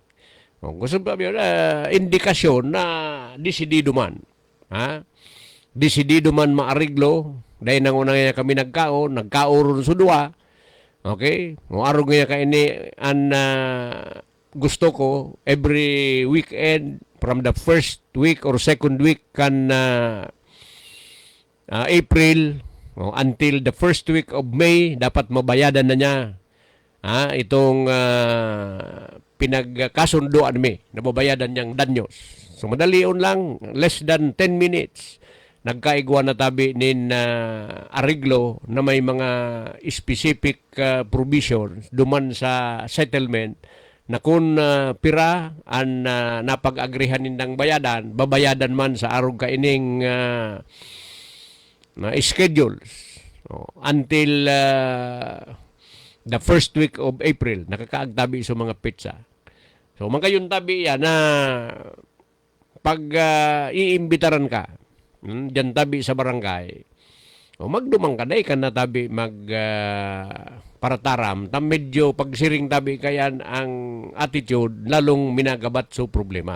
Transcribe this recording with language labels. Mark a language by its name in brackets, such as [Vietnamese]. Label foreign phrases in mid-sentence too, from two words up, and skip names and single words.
[Bikol] Gusto ba indikasyon na desidido man. Desidido man maariglo dahil nang unang nga kami nagkaoron sa dua. Okay? Arog nga ka ini an gusto ko [English] every weekend from the first week or second week kan April until the first week of May [Bikol] dapat mabayadan na niya itong pinagkasundoan mi na babayadan niyang danyos. So madalion lang, [English] less than 10 minutes [Bikol] nagkaigwa na tabi nin ariglo na may mga [English] specific provisions [Bikol] duman sa settlement na kung pira ang napag-agrihan nindang bayadan, babayadan man sa arog kaining schedules [English] until the first week of April, [Bikol] nakakaagtabi sa mga pitsa. So, mangkayon tabi yan na pag iimbitaran ka, dyan tabi sa barangay, magdumang ka day ka na tabi parataram, tam medyo pagsiring tabi kayan ang attitude, lalong minagabat so problema.